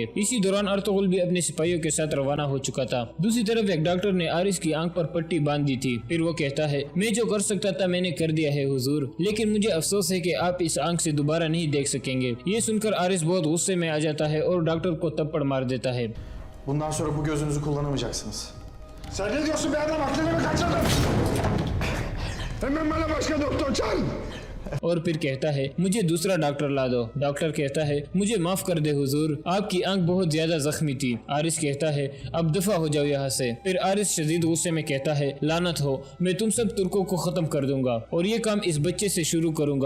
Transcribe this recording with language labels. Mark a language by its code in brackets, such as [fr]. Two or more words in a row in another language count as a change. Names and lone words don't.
[hi] इसी दौरान अर्तुगरुल भी अपने सिपाहियों के साथ रवाना हो चुका था। दूसरी तरफ एक डॉक्टर ने आरिस की आंख पर पट्टी बांध दी थी। फिर वो कहता है, मैं जो कर सकता था मैंने कर दिया है हुजूर, लेकिन मुझे अफसोस है कि आप इस आंख से दोबारा नहीं देख सकेंगे। ये सुनकर आरिस बहुत गुस्से में आ जाता है और डॉक्टर को थप्पड़ मार देता है। [tr] Bundan sonra bu gözünüzü kullanamayacaksınız. Sen ne diyorsun be adam? Aklını mı kaçırdın? Hemen bana başka doktor çağır. [hi] और फिर कहता है मुझे दूसरा डॉक्टर ला दो। डॉक्टर कहता है मुझे माफ कर दे हुजूर, आपकी आंख बहुत ज्यादा जख्मी थी। आरिस कहता है अब दफा हो जाओ यहाँ से। फिर आरिस शदीद गुस्से में कहता है लानत हो, मैं तुम सब तुर्कों को खत्म कर दूंगा और ये काम इस बच्चे से शुरू करूंगा।